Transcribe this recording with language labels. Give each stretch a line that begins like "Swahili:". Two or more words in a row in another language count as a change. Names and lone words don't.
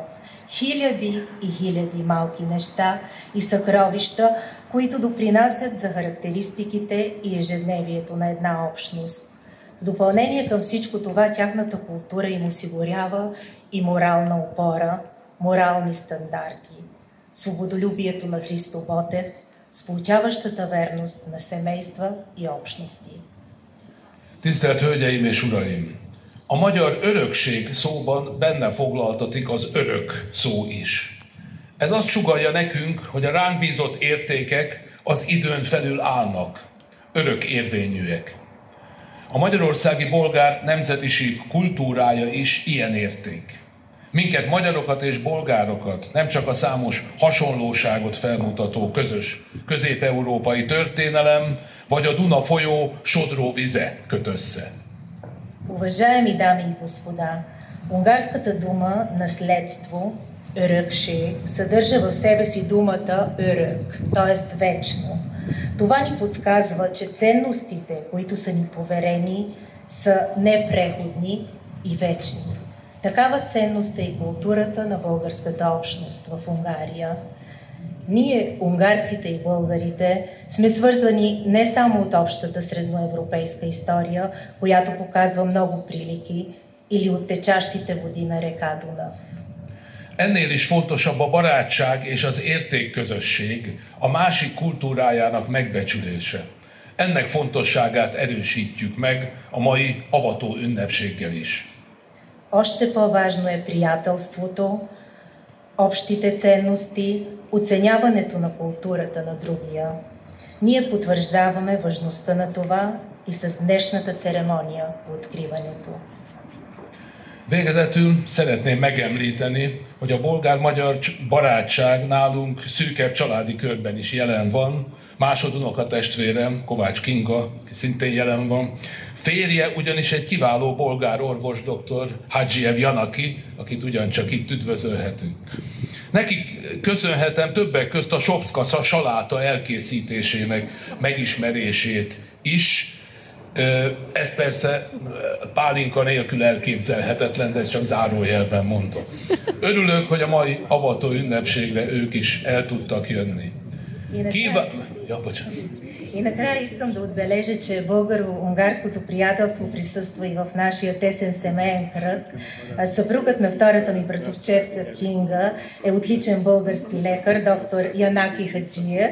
Bulgarian: Хиляди и хиляди малки неща и съкровища, които допринасят за характеристиките и ежедневието на една общност. В допълнение към всичко това, тяхната култура им осигурява и морална опора, морални стандарти. Свободолюбието на Христо Ботев, splútyávasztata vernost na személystva и общности.
Hungarian: Tisztelt Hölgyeim és Uraim! A magyar örökség szóban benne foglaltatik az örök szó is. Ez azt sugallja nekünk, hogy a ránk bízott értékek az időn felül állnak, örök érvényűek. A magyarországi bolgár nemzetiség kultúrája is ilyen érték. Minket, magyarokat és bolgárokat nem csak a számos hasonlóságot felmutató közös közép-európai történelem, vagy a Duna folyó sodró vize köt össze.
Bulgarian: Уважаеми дами и господа, унгарската дума наследство, örökség, съдържа в себе си думата örök, т.е. вечно. Това ни подсказва, че ценностите, които са ни поверени, са непреходни и вечни. Такава ценност е и културата на българската общност в Унгария. Ние, унгарците и българите, сме свързани не само от общата средноевропейска история, която показва много прилики, или от течащите води на река Дунав.
Hungarian: Ennél is fontosabb a barátság és az értékközösség, a másik kultúrájának megbecsülése. Ennek fontosságát erősítjük meg a mai avató ünnepséggel is.
Bulgarian: Още по-важно е приятелството, общите ценности, оценяването на културата на другия. Ние потвърждаваме важността на това и с dnešната церемония по откриването.
Hungarian: Végezetül szeretném megemlíteni, hogy a bolgár-magyar barátság nálunk szűkebb családi körben is jelen van. Másodunokatestvérem, Kovács Kinga, aki szintén jelen van. Férje ugyanis egy kiváló bolgár orvos, dr. Hadzsiev Janaki, akit ugyancsak itt üdvözölhetünk. Nekik köszönhetem többek közt a Sopszka saláta elkészítésének megismerését is. Ez persze pálinka nélkül elképzelhetetlen, de ezt csak zárójelben mondom. Örülök, hogy a mai avató ünnepségre ők is el tudtak jönni.
Bulgarian: И накрая искам да отбележа, че българо-унгарското приятелство присъства и в нашия тесен семейен кръг. Съпругът на втората ми братовчетка Кинга е отличен български лекар, доктор Янаки Хаджиев.